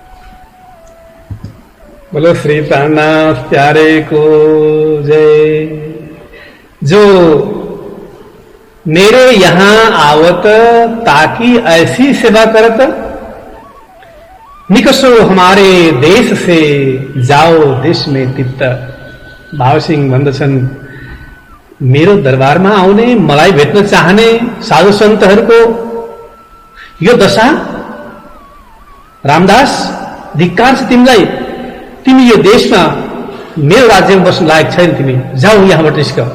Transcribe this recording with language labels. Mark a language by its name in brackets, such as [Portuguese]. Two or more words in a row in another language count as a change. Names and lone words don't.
[Hindi] बोलो श्री प्राणनाथ प्यारे को जय। जो मेरे यहाँ आवत ताकि ऐसी सेवा करत, निकसो हमारे देश से जाओ देश में तित्त। [Nepali] भाव सिंह भन्दछन्, मेरो दरबारमा आउने मलाई भेट्न चाहने साधु सन्तहरूको यो दशा। रामदास, धिक्कार छ तिमीलाई। तिमी यो देशमा मेरो राज्यमा बस्न लायक छैन। तिमी जाऊ यहाँबाट निस्क।